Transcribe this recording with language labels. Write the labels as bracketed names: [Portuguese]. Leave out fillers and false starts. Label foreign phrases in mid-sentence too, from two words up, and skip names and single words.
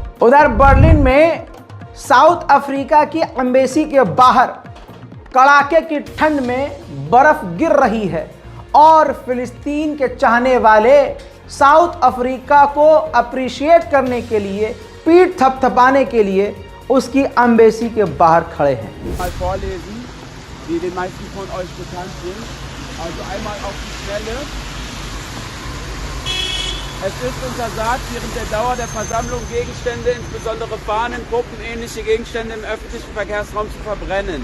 [Hindi] उधर बर्लिन में साउथ अफ्रीका की एम्बेसी के बाहर कड़ाके की ठंड में बर्फ गिर रही है और फिलिस्तीन के चाहने वाले साउथ अफ्रीका को अप्रिशिएट करने के लिए, पीठ थपथपाने के लिए उसकी एम्बेसी के बाहर खड़े हैं। [German] Es ist untersagt, während der Dauer der Versammlung Gegenstände, insbesondere Fahnen, Puppen, ähnliche Gegenstände im öffentlichen Verkehrsraum zu verbrennen.